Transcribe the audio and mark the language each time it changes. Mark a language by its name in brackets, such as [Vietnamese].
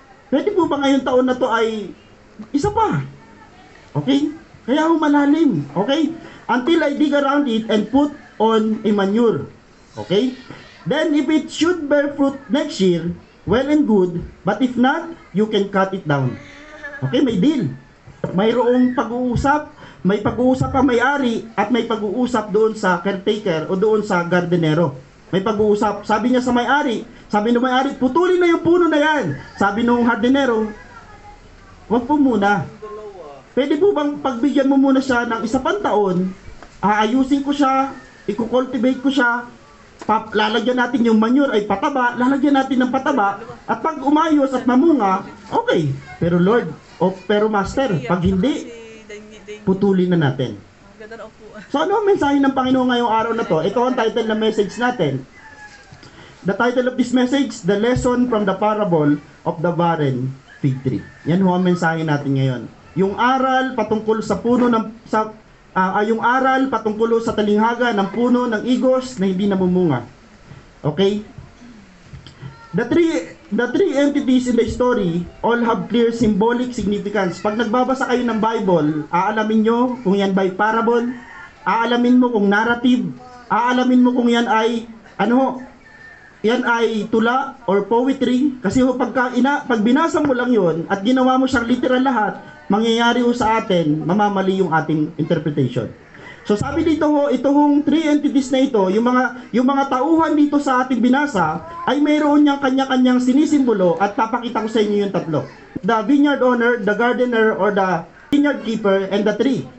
[Filipino] Pwede po ba ngayong taon na to ay isa pa? Okay? Kaya ho malalim. Okay? [English] Until I dig around it and put on a manure. Okay? Then if it should bear fruit next year, well and good, but if not, you can cut it down. [Filipino] Okay? May deal. Mayroong pag-uusap. May pag-uusap ang may-ari at may pag-uusap doon sa caretaker o doon sa gardenero. May pag-uusap. Sabi niya sa may-ari, sabi ng may-ari, putulin na yung puno na yan. Sabi ng gardenero, wag po muna. Pwede po bang pagbigyan mo muna siya ng isa pang taon, aayusin ko siya, i-cultivate ko siya, lalagyan natin yung manure ay pataba, lalagyan natin ng pataba, at pag umayos at mamunga, okay. Pero Lord, pero Master, pag hindi, putulin na natin. So ano ang mensahe ng Panginoon ngayong araw na to? Ito ang title ng message natin. [English] The title of this message, The Lesson from the Parable of the Barren Fig Tree. [Filipino] Yan ho ang mensahe natin ngayon. Yung aral patungkol sa puno ng yung aral patungkol sa talinghaga ng puno ng igos na hindi namumunga. Okay? [English] The three entities in the story all have clear symbolic significance. [Filipino] Pag nagbabasa kayo ng Bible, aalamin nyo kung yan by parable, aalamin mo kung narrative, aalamin mo kung yan ay yan ay tula or poetry. Kasi pag binasa mo lang yon at ginawa mo siyang literal lahat, mangyayari sa atin, mamamali yung ating interpretation. So sabi dito itong three entities na ito, yung mga tauhan dito sa ating binasa, ay mayroon niyang kanya-kanyang sinisimbolo at papakita ko sa inyo yung tatlo. [English] The vineyard owner, the gardener, or the vineyard keeper, and the tree.